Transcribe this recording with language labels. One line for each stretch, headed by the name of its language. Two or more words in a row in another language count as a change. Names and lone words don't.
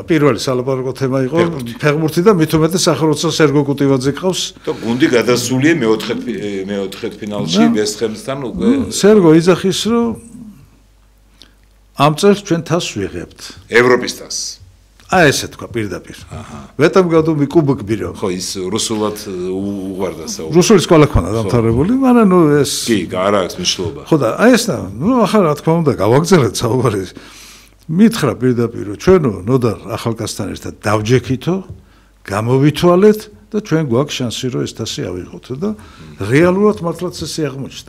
Georgian: პირველი სალაპარაკო თემა იყო ფეხბურთი და მით უმეტეს ახლა როცა სერგო კუტივაძე ყავს და გუნდი გადასულია მეოთხე ფინალში ვესტჰემთან უკვე სერგო იძახის რომ ამ წელს ჩვენ თასს ვიღებთ ევროპის თასს აი ესე თქვა პირდაპირ
Russian: в этом году мы кубок берем
Georgian: ხო ის რუსულად უყვარდა საუბარი რუსული სკოლა ქონდა დამთავრებული მაგრამ ნუ ეს კი არა აქვს მნიშვნელობა ხო და აი ეს ნუ ახლა რა თქმა უნდა გავაგზავნეთ საუბარი მითხრა პირდაპირ რომ ჩვენო ნოდარ ახალგაზრდასთან ერთად დავჯექითო, გამოვითვალეთ და ჩვენ გვაქვს შანსი რომ ეს თასი ავიღოთ და რეალურად მართლაც ესე აღმოჩნდა.